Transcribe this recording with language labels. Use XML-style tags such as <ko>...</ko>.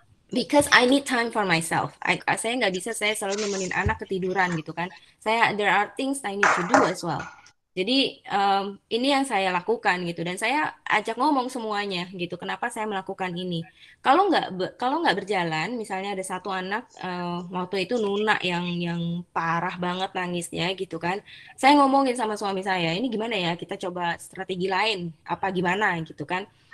<en>Because I need time for myself.</en> <id>Saya nggak bisa saya selalu nemenin anak ketiduran gitu kan.</id> <en>There are things I need to do as well.</en> <id>Jadi ini yang saya lakukan gitu dan saya ajak ngomong semuanya gitu. Kenapa saya melakukan ini? Kalau nggak berjalan, misalnya ada satu anak waktu itu Nuna yang parah banget nangisnya gitu kan. Saya ngomongin sama suami saya, ini gimana ya? Kita coba strategi lain apa gimana gitu kan?</id>